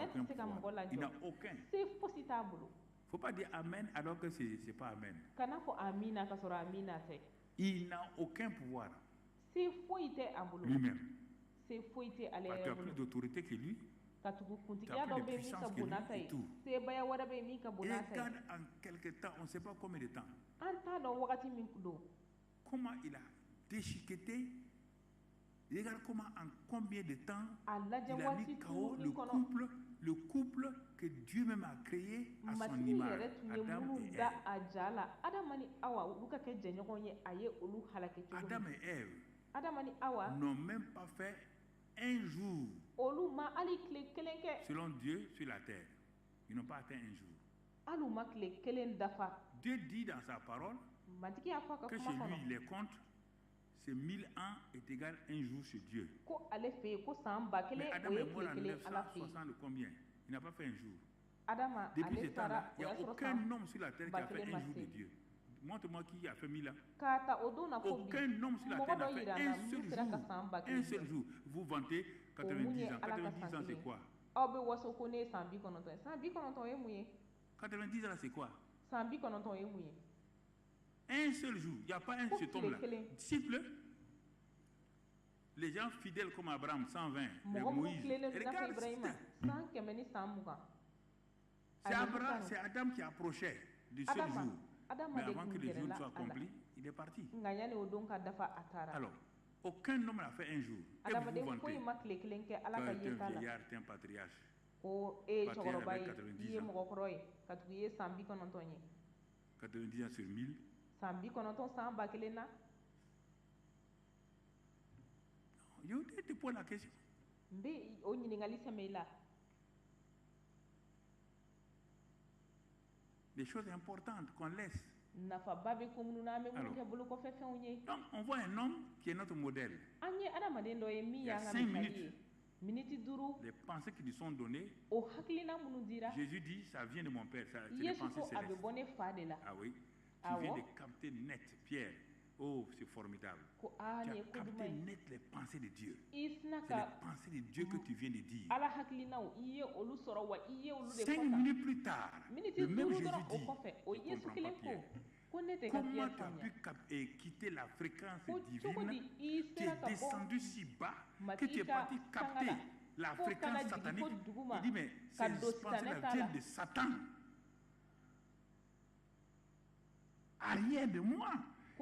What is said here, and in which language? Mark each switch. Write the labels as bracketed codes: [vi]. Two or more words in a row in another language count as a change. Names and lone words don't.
[fr] aucun [bm] tɛ se ka mɔgɔ [fr] pouvoir. Il n'a [bm] lajɔ [fr] aucun. [bm] se fosi t'a bolo [fr] Il ne faut pas dire Amen alors que ce n'est pas Amen. [bm] kana fɔ amina ka sɔrɔ amina tɛ [fr] Il n'a aucun pouvoir [bm] se foyi tɛ a bolo [fr] lui-même. [bm] se foyi tɛ ale [fr] Tu [bm] yɛrɛ [fr] as plus [bm] bolo [fr] d'autorité que lui. [bm] ka tugu [fr] Tu [bm] kuntigiya [fr] as [bm] dɔ [fr] plus [bm] bɛ [fr] de [bm] yen min ka [fr] puissance que [bm] bon [fr] lui [bm] n'a ta [fr] et [bm] ye [fr] tout. [bm] sebaya wɛrɛ bɛ yen min ka bon [fr] Et [bm] n'a ta ye [fr] regarde en quelque temps, on ne sait pas combien de temps, [bm] an t'a dɔn wagati min don [fr] comment il a déchiqueté. Regarde comment en combien de temps [bm] a lajɛ [fr] il a [bm] waati [fr] mis KO [bm] tuuruli kɔnɔ [fr] le couple que Dieu même a créé à son [bm] matigi [fr] image, [bm] yɛrɛ tun ye [fr] Adam [bm] minnu [fr] et [bm] da [fr] Ève. [bm] a ja la adama ni awa olu ka kɛ jɛɲɔgɔn ye a ye olu halake cogo [fr] Adam [bm] min [fr] et Ève [bm] adama ni awa [fr] n'ont même pas fait un jour, [bm] olu ma hali tile kelen kɛ [fr] selon Dieu, sur la terre. Ils n'ont pas atteint un jour. [bm] hali u ma tile kelen dafa [fr] Dieu dit dans sa parole [bm] matigi y'a fɔ a ka [fr] que [bm] kuma [fr] chez lui, [bm] kɔnɔ [fr] les comptes, c'est 1000 ans est égal à un jour chez Dieu. [bm] ko ale fɛ yen ko san ba [fr] Mais [bm] kelen [fr] Adam [bm] o ye [fr] est mort [bm] tile [fr] en [bm] kelen ala fɛ yen [fr] 960 combien? Il n'a pas fait un jour. [bm] adama [fr] Depuis ce [bm] ale fara [fr] temps-là, il [bm] o [fr] n'y [bm] y'a [fr] a [bm] sɔrɔ [fr] aucun [bm] san [fr] homme sur la terre qui [bm] ba [fr] a fait [bm] kelen [fr] un [bm] ma [fr] jour de [bm] se [fr] Dieu. Montre-moi qui a fait 1000 ans. [bm] k'a ta o don na ko bi [fr] Aucun homme sur la [bm] mɔgɔ [fr] terre [bm] dɔ [fr] n'a fait [bm] yira n na [fr] un seul [bm] min sera ka [fr] jour. [bm] san ba [fr] Un [bm] kelen [fr] seul [bm] kɛ [fr] jour. Vous vantez [bm] o mun ye [fr] 90 ans. [bm] ala ka [fr] 90 [bm] san [fr] ans, c'est [bm] kelen [fr] quoi? [bm] aw bɛ waso ko ne ye san 90 ye san 90 o ye mun ye [fr] 90 ans, c'est quoi? [bm] san 90 o ye mun ye [fr] Un seul jour. Il n'y a pas un [bm] Ko [fr] cet [bm] tile [fr] homme-là. [bm] kelen. [fr] Disciple. Les gens fidèles comme Abraham, 120. Et [bm] mɔgɔ minnu [fr] Moïse. [bm] tilennen don i n'a fɔ [fr] Regarde, [bm] ibrahima san 100 ni san 20 [fr] c'est [bm] Ani [fr] Abraham, [bm] Musa. [fr] c'est Adam qui approchait du seul [bm] Adama [fr] jour. [bm] adama [fr] Mais [bm] de [fr] avant [bm] tun [fr] que le jour [bm] gɛrɛla [fr] soit [bm] a la [fr] accompli, il est parti. [bm] nka yanni o don ka dafa a taara [fr] Alors, aucun homme n'a fait un jour. Et vous [bm] adamaden [fr] vous [bm] foyi [fr] vantez. [bm] ma tile kelen kɛ ala ka [fr] Toi, tu es [bm] yeta [fr] un [bm] la [fr] vieillard, tu es un patriarche. [bm] ko e ye [fr] Patriarche [bm] cɛkɔrɔba [fr] avec [bm] ye [fr] 90 [bm] i ye [fr] ans. [bm] mɔgɔkɔrɔ ye ka tugu i ye san 90 ye [fr] 90 ans sur 1000. [bm] san 90 san ba kelen na [fr] Je te pose la question. [bm] n bɛ o ɲininkali sɛmɛ i la [fr] Des choses importantes qu'on laisse. [bm] nafaba bɛ ko minnu na an bɛ minnu [fr] Alors. [bm] kɛ bolokɔfɛ fɛnw ye [fr] Donc, on voit un homme qui est notre modèle. [bm] an ye adamaden dɔ ye min [fr] Il y a [bm] y'an ka [fr] 5 [bm] misali [fr] minutes. [bm] ye miniti 5 [fr] Les pensées qui nous sont données, [bm] o hakilina minnu dira [fr] Jésus dit, ça vient de mon Père. C'est des [bm] yesu [fr] pensées [bm] ko a bɛ [fr] célestes. [bm] bɔ ne fa de la [fr] Ah oui. [bm] Ah [fr] Tu viens [bm] bon? [fr] de capter net, Pierre. Oh, c'est formidable. [bm] ko aa [fr] Tu [bm] nin [fr] as [bm] ye ko [fr] capté [bm] duman ye [fr] net les pensées de Dieu. [bm] i sina [fr] C'est les [bm] ka [fr] pensées de Dieu que tu viens de dire. [bm] ala hakilinaw i ye olu sɔrɔ wa i ye olu de [fr] 5 [bm] fɔ tan [fr] minutes plus tard, [bm] miniti [fr] le même [bm] 5 [fr] Jésus [bm] dɔrɔn o [fr] dit, [bm] kɔfɛ o [fr] je [bm] yesu [fr] comprends [bm] kelen [fr] pas [bm] ko [fr] Pierre. [bm] ko ne tɛ ka [fr] Comment [bm] pierre [fr] tu as [bm] faamuya [fr] pu quitter la fréquence [bm] ko cogo [fr] divine? [bm] di i [fr] Tu [bm] sera [fr] es [bm] ka bɔ [fr] descendu si bas que tu [bm] matigi [fr] es [bm] ka [fr] parti [bm] sanga [fr] capter [bm] la [fr] la [bm] fo kana [fr] fréquence [bm] jigin [fr] satanique. [bm] fo duguma [fr] Il dit, mais [bm] ka [fr] ces [bm] don [fr] pensées-là [bm] sitanɛ t'a la [fr] viennent de Satan. Arrière de moi.